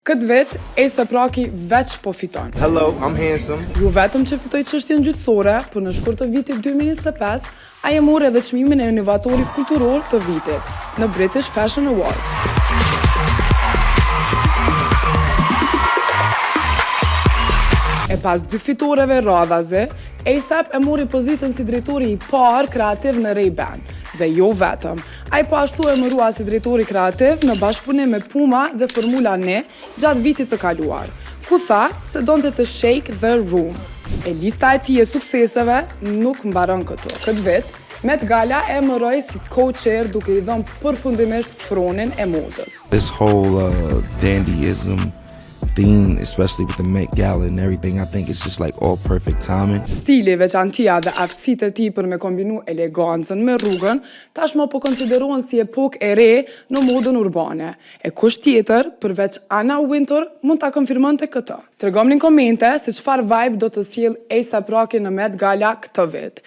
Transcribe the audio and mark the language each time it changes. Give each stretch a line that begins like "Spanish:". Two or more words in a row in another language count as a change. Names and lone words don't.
Albanian: Këtë vit, A$AP Rocky veç po fiton.
English: Hello, I'm handsome.
Albanian: Ju vetëm që fitoj çështjen gjyqësore, por në shkurt të vitit 2025, ai e mori edhe çmimin e inovatorit kulturor të vitit në British Fashion Awards. E pas 2 fitoreve radhaze, A$AP e mori pozitën si drejtori i parë kreativ në Ray-Ban. Dhe jo vetëm, ai po ashtu e emërua si drejtori kreativ në bashkëpunim me Puma dhe Formula 1 gjatë vitit të kaluar, ku tha se donte të
English: shake the room.
Albanian: E lista e tij e sukseseve nuk mbaron këtu. Këtë vit, Met Gala e emëroi si co-chair duke I dhënë përfundimisht fronin e modës.
English: This whole dandyism theme, especially with the Met Gala and everything, I think it's just like all perfect timing.
Albanian: Stili, veçantia dhe aftësitë e tij për me kombinu elegancën me rrugën, tashmë po konsiderohen si epokë e re në modën urbane. E kush tjetër, përveç Anna Wintour, mund ta konfirmonte këtë. Tregomni në komente se çfarë vibe do të sjell A$AP Rocky në Met Gala këtë vit.